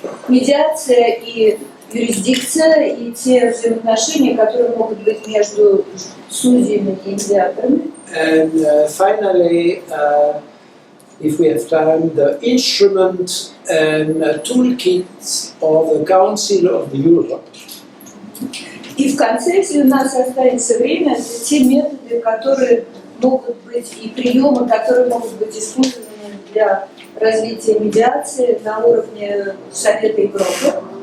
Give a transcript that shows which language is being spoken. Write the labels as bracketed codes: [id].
[ru] Медиация и юрисдикция, и те взаимоотношения, которые могут быть между судьями и медиаторами. [en] And finally, if we have time, the instrument and toolkit of the Council of Europe. [ru] И в конце, если у нас останется время, это те методы, которые могут быть, и приемы, которые могут быть использованы для развития медиации на уровне Совета Европы.